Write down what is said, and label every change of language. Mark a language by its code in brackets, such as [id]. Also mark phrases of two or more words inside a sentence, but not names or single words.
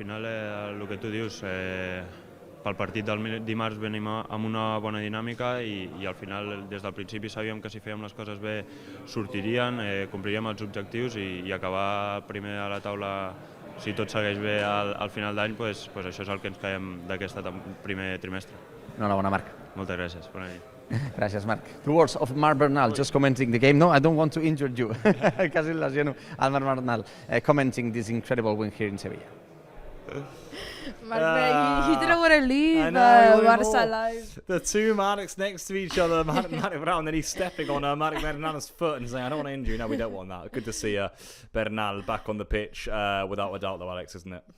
[ca] Sí, al final el que tu dius, pel partit del dimarts venim amb una bona dinàmica i al final des del principi sabíem que si fèiem les coses bé sortirien, compliríem els objectius i acabar primer a la taula, si tot segueix bé al final d'any, pues això és el que ens quedem d'aquest primer trimestre. Enhorabona, Marc. Moltes gràcies. Bona nit. Gràcies, Marc. [en] The words of Marc Bernal, just commenting the game. No, I don't want to injure you. [ca] Quasi el lesiono al Marc Bernal, [en] commenting this incredible win here in Sevilla. Marc, he didn't want to leave Barça Live. The two Marks next to each other, Marc Bernal, and then he's stepping on Marc Bernal's foot and saying, I don't want to injure you. No, we don't want that. Good to see Bernal back on the pitch, without a doubt though, Alex, isn't it?